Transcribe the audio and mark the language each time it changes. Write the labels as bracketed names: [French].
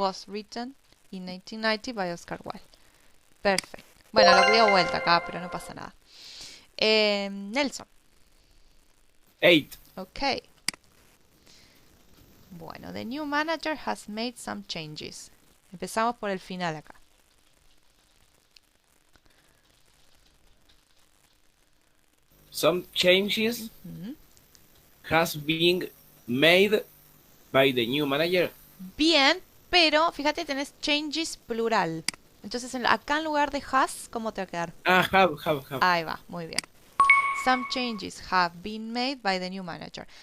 [English] Was written in 1890 by Oscar Wilde. [Spanish] Perfecto. Bueno, lo dio vuelta acá, pero no pasa nada. Nelson. 8. Ok. Bueno, [English] the new manager has made some changes. [Spanish] Empezamos por el final acá. [English] Some changes has been made by the new manager. [Spanish] Bien, pero fíjate, tenés changes plural. Entonces, acá en lugar de has, ¿cómo te va a quedar? [English] Have. [Spanish] Ahí va, muy bien. [English] Some changes have been made by the new manager.